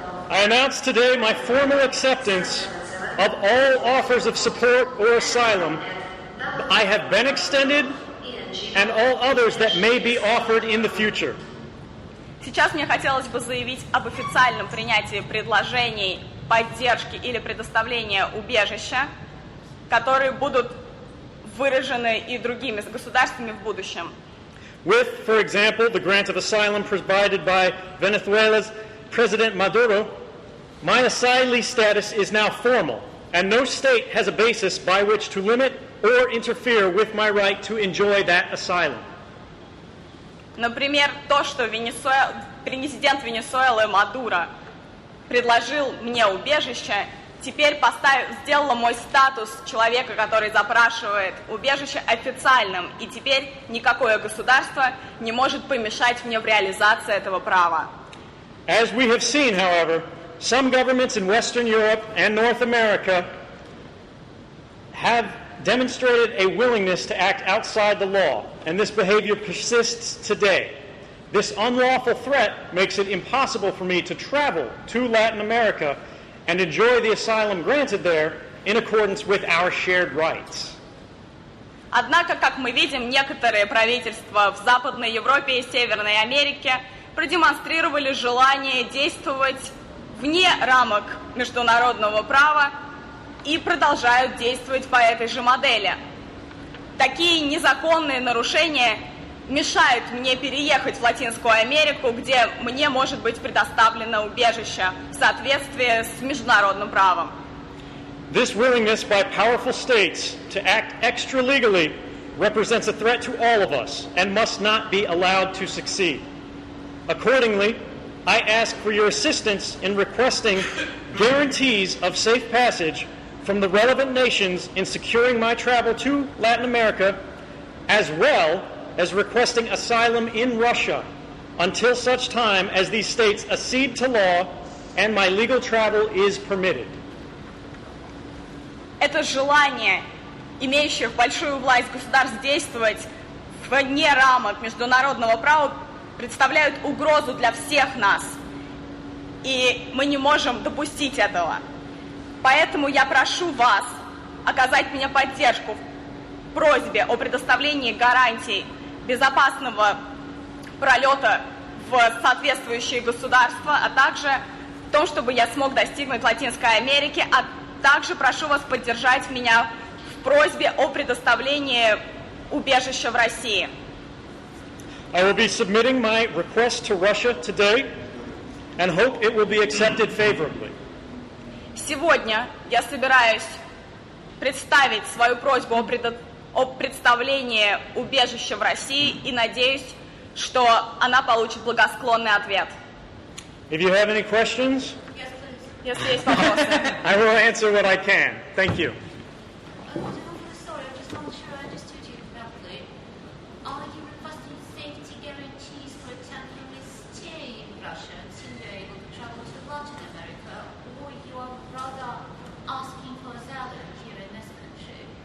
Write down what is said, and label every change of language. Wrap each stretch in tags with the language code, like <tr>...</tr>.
<en>I announce today my formal acceptance of all offers of support or asylum I have been extended and all others that may be offered in the future.</en> <ru>Сейчас мне хотелось бы заявить об официальном принятии предложений поддержки или предоставления убежища, которые будут выражены и другими государствами в будущем.</ru> <en>With, for example, the grant of asylum provided by Venezuela's President Maduro, my asylee status is now formal, and no state has a basis by which to limit or interfere with my right to enjoy that asylum.</en> <ru>Например, то, что президент Венесуэлы Мадуро предложил мне убежище, теперь сделало мой статус человека, который запрашивает убежище, официальным, и теперь никакое государство не может помешать мне в реализации этого права.</ru> <en>As we have seen, however, some governments in Western Europe and North America have demonstrated a willingness to act outside the law, and this behavior persists today. This unlawful threat makes it impossible for me to travel to Latin America and enjoy the asylum granted there in accordance with our shared rights.</en> <ru>Однако, как мы видим, некоторые правительства в Западной Европе и Северной Америке продемонстрировали желание действовать вне рамок международного права и продолжают действовать по этой же модели. Такие незаконные нарушения мешают мне переехать в Латинскую Америку, где мне может быть предоставлено убежище в соответствии с международным правом.</ru> <en>This willingness by powerful states to act extra-legally represents a threat to all of us and must not be allowed to succeed. Accordingly, I ask for your assistance in requesting guarantees of safe passage from the relevant nations in securing my travel to Latin America, as well as requesting asylum in Russia until such time as these states accede to law and my legal travel is permitted.</en> <ru>Это желание имеющих большую власть государств действовать вне рамок международного права представляют угрозу для всех нас. И мы не можем допустить этого. Поэтому я прошу вас оказать мне поддержку в просьбе о предоставлении гарантий безопасного пролета в соответствующие государства, а также в том, чтобы я смог достигнуть Латинской Америки, а также прошу вас поддержать меня в просьбе о предоставлении убежища в России.</ru> <en>I will be submitting my request to Russia today and hope it will be accepted favorably.</en> <ru>Сегодня я собираюсь представить свою просьбу о представлении убежища в России и надеюсь, что она получит благосклонный ответ.</ru> <en>If you have any questions,</en> <ru>Если есть вопросы.</ru> <en>I will answer what I can. Thank you. Sorry, I just want to make sure I understood you correctly. Are you requesting safety guarantees for a temporary stay in Russia until you're able to travel to Latin America, or you are rather asking for asylum here in this country?</en>